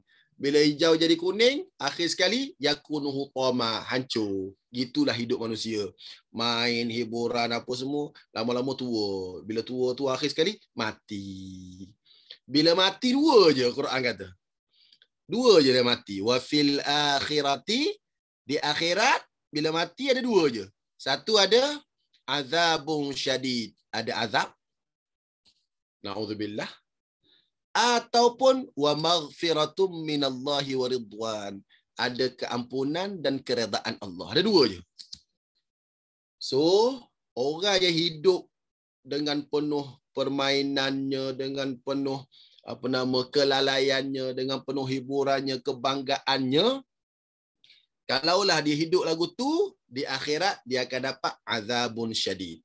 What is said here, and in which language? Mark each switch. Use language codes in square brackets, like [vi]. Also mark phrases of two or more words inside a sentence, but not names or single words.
[ms] Bila hijau jadi kuning, akhir sekali [ar] يكون حطاما, [ms] hancur. Gitulah hidup manusia. Main, hiburan apa semua, lama-lama tua. Bila tua tu akhir sekali mati. Bila mati dua je Quran kata. Dua je dia mati. [ar] وفي الآخرة, [ms] di akhirat bila mati ada dua je. Satu ada [ar] عذاب شديد, [ms] ada azab. [ar] Na'udzubillah. Ataupun ومغفرة من الله ورضوان, [ms] ada keampunan dan keredaan Allah. Ada dua je. So, orang yang hidup dengan penuh permainannya, dengan penuh kelalaiannya, dengan penuh hiburannya, kebanggaannya, kalaulah dia hidup lagu tu, di akhirat dia akan dapat [ar] عذاب شديد.